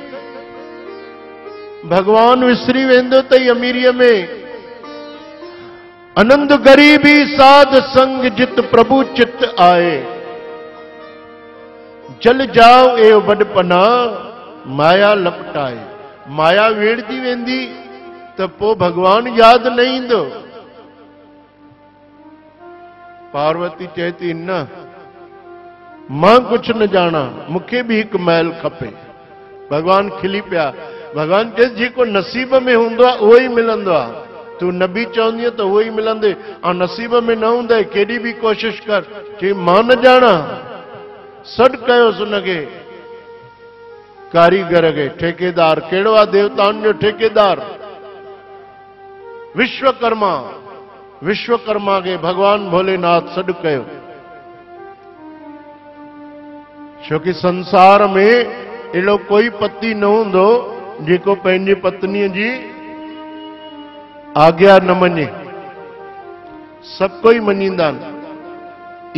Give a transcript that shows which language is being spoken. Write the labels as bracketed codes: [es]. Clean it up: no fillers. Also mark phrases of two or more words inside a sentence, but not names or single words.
[sd] भगवान विसरी वेंदो तई अमीरीअ में। [pa] ਆਨੰਦ ਗਰੀਬੀ ਸਾਧ ਸੰਗ ਜਿਤ ਪ੍ਰਭ ਚਿਤ ਆਏ, ਜਲ ਜਾਓ ਏ ਬਡਪਨਾ ਮਾਇਆ ਲਪਟਾਏ। [sd] माया वेड़दी वेंदी त पो भगवान याद न ईंदो। पार्वती चएती, न मां कुछ न जाना, मूंखे भी हिकु महल खपे। भगवान खिली पिया। भगवान चए, जेको नसीब में हूंदो आहे उहो ई मिलंदो आहे। तू न बि चवंदी त उहो ई मिलंदे, ऐं नसीब में न हूंदे केॾी बि कोशिश कर। चई, मां न ॼाणा। सॾु कयोसि उनखे, कारीगर खे, ठेकेदार। कहिड़ो आहे? देवताउनि जो ठेकेदार, विश्वकर्मा। विश्वकर्मा के भगवान भोलेनाथ सॾु कयो। छोकि संसार में अहिड़ो कोई पति न हूंदो जेको पंहिंजी पत्नीअ जी आज्ञा न मञे। सभु कोई मञींदा आहिनि।